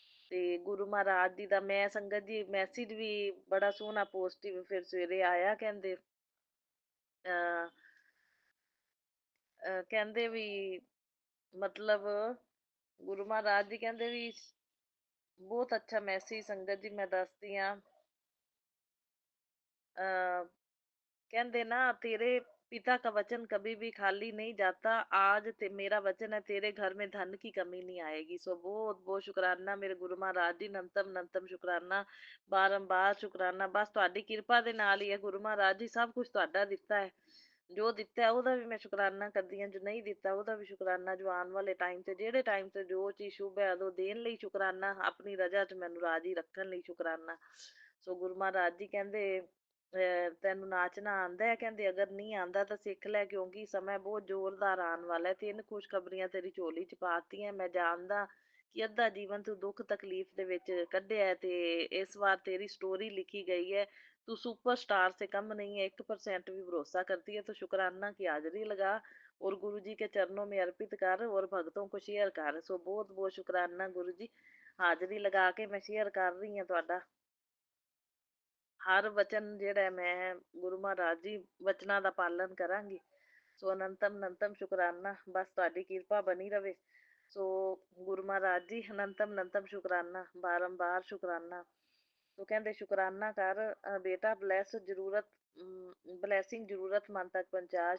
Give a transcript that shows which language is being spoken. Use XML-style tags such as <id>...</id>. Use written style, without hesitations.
<pa>ਤੇ ਗੁਰੂ ਮਹਾਰਾਜ ਜੀ ਦਾ ਮੈਂ ਸੰਗਤ ਜੀ ਮੈਸੇਜ ਵੀ ਬੜਾ ਸੋਹਣਾ ਪੋਜ਼ਟਿਵ ਫਿਰ ਸਵੇਰੇ ਆਇਆ। ਕਹਿੰਦੇ ਅਹ ਕਹਿੰਦੇ ਵੀ ਮਤਲਬ ਗੁਰੂ ਮਹਾਰਾਜ ਜੀ ਕਹਿੰਦੇ ਵੀ ਬਹੁਤ ਅੱਛਾ ਮੈਸੇਜ ਸੰਗਤ ਜੀ, ਮੈਂ ਦੱਸਦੀ ਹਾਂ।</pa> <hi>ਅਹ कहते ना, तेरे पिता का वचन कभी भी खाली नहीं जाता, आज मेरा वचन है, तेरे घर में धन की कमी नहीं आएगी। सो बहुत बहुत शुकराना मेरे गुरु महाराज जी, नंतम नंतम शुकराना, बारंबार शुकराना।</hi> <pa>बस ਤੁਹਾਡੀ ਕਿਰਪਾ ਦੇ ਨਾਲ ਹੀ ਹੈ ਗੁਰੂ ਮਹਾਰਾਜ ਜੀ, ਸਭ ਕੁਝ ਤੁਹਾਡਾ ਦਿੱਤਾ ਹੈ। ਜੋ ਦਿੱਤਾ ਹੈ ਉਹਦਾ ਵੀ ਮੈਂ ਸ਼ੁਕਰਾਨਾ ਕਰਦੀ ਹਾਂ, ਜੋ ਨਹੀਂ ਦਿੱਤਾ ਉਹਦਾ ਵੀ ਸ਼ੁਕਰਾਨਾ। ਜੋ ਆਉਣ ਵਾਲੇ ਟਾਈਮ ਤੇ ਜਿਹੜੇ ਟਾਈਮ ਤੇ ਜੋ ਚੀਜ਼ ਸ਼ੁਭ ਹੈ ਉਹ ਦੇਣ ਲਈ ਸ਼ੁਕਰਾਨਾ, ਆਪਣੀ ਰਜਾ ਚ ਮੈਨੂੰ ਰਾਜੀ ਰੱਖਣ ਲਈ ਸ਼ੁਕਰਾਨਾ। ਸੋ ਗੁਰੂ ਮਹਾਰਾਜ ਜੀ ਕਹਿੰਦੇ ਤੈਨੂੰ ਨਾਚਣਾ ਆਂਦਾ ਹੈ? ਕਹਿੰਦੇ ਅਗਰ ਨਹੀਂ ਆਂਦਾ ਤਾਂ ਸਿੱਖ ਲੈ, ਕਿਉਂਕਿ ਸਮਾਂ ਬਹੁਤ ਜ਼ੋਰਦਾਰ ਆਉਣ ਵਾਲਾ ਹੈ। ਤਿੰਨ ਖੁਸ਼ਖਬਰੀਆਂ ਤੇਰੀ ਝੋਲੀ ਚ ਪਾਤੀਆਂ। ਮੈਂ ਜਾਣਦਾ ਕਿ ਅੱਧਾ ਜੀਵਨ ਤੂੰ ਦੁੱਖ ਤਕਲੀਫ ਦੇ ਵਿੱਚ ਕੱਢਿਆ ਹੈ, ਤੇ ਇਸ ਵਾਰ ਤੇਰੀ ਸਟੋਰੀ ਲਿਖੀ ਗਈ ਹੈ।</pa> <hi>तू सुपरस्टार से कम नहीं है, 1% भी भरोसा करती है तो शुक्राना की हाजिरी लगा और गुरु जी के चरणों में अर्पित कर और भगतों को शेयर कर। सो बहुत बहुत शुक्राना गुरु जी, हाजिरी लगा के मैं शेयर कर रही</hi> <pa>ਹਾਂ ਤੁਹਾਡਾ ਹਰ ਵਚਨ ਜਿਹੜਾ ਹੈ, ਮੈਂ ਗੁਰੂ ਮਹਾਰਾਜ ਜੀ ਵਚਨਾਂ ਦਾ ਪਾਲਣ ਕਰਾਂਗੀ। ਸੋ ਅਨੰਤਮ ਅਨੰਤਮ ਸ਼ੁਕਰਾਨਾ, ਬਸ ਤੁਹਾਡੀ ਕਿਰਪਾ ਬਣੀ ਰਵੇ। ਸੋ ਗੁਰੂ ਮਹਾਰਾਜ ਜੀ ਅਨੰਤਮ ਅਨੰਤਮ ਸ਼ੁਕਰਾਨਾ, ਬਾਰੰਬਾਰ ਸ਼ੁਕਰਾਨਾ।</pa> <hi>तो कहते शुकराना कर बेटा, ब्लेसिंग जरूरतमंद तक पहुंचा।</hi>